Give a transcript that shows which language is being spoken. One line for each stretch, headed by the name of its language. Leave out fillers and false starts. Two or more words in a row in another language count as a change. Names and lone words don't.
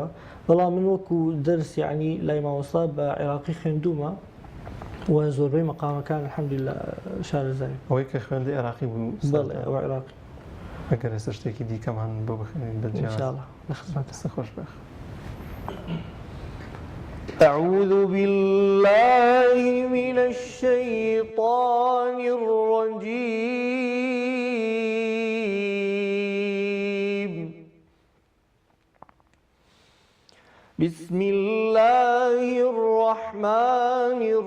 Central Kurdish: بەڵام من وەکو دەرس یعنی لای مامۆستا بە عێراقی خوێندوومە و زۆربەی مەقامەکان الحەمدولله شارەزاییم. ئەوەی کە خوێندی عێراقی بوو؟ بەڵێ ئەوە عێراقی. ئەگەر ئێستا شتێکی دیکەمان بۆ بخوێنین بەجیاواز ئینشاءالله لە خزمەتت. دەستە خۆش بێ.
Arabic: أعوذ بالله من الشيطان الرجيم بسم الله الرحمن